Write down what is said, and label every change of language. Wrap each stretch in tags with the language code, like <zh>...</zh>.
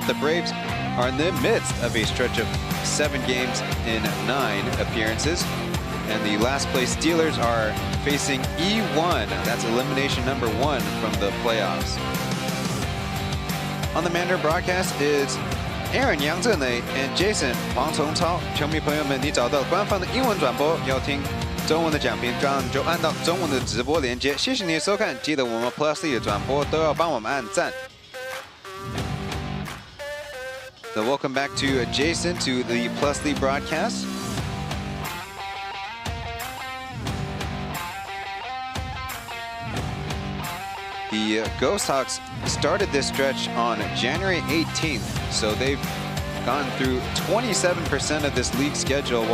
<en>The Braves are in the midst of a stretch of 7 games in 9 appearances. And the last place Steelers are facing E1. That's elimination #1 from the playoffs. On the Mandarin broadcast is Aaron 杨振磊 and Jason 黄崇超。</en> <zh>球迷朋友们，你找到官方的英文转播，要听中文的讲评，这样就按到中文的直播连接。谢谢你的收看，记得我们 Plus League 的转播都要帮我们按赞。</zh> <en>So welcome back to Jason to the Plus League broadcast. The Ghosthawks started this stretch on January 18th, so they've gone through 27% of this league schedule.</en>